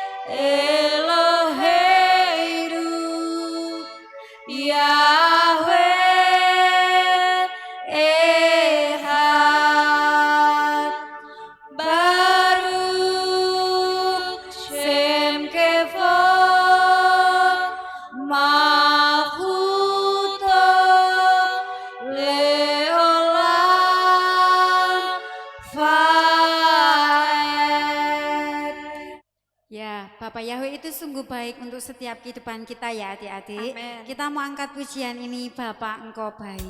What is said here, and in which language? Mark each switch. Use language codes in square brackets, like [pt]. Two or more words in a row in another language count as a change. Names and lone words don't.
[he] אלוהינו, יהוה אחד, ברוך שם כבוד, מלכותו לעולם ועד. [id] Ya, Bapak Yahweh itu sungguh baik untuk setiap kehidupan kita ya adik-adik. Amin. Kita mau angkat pujian ini, Bapak Engkau baik.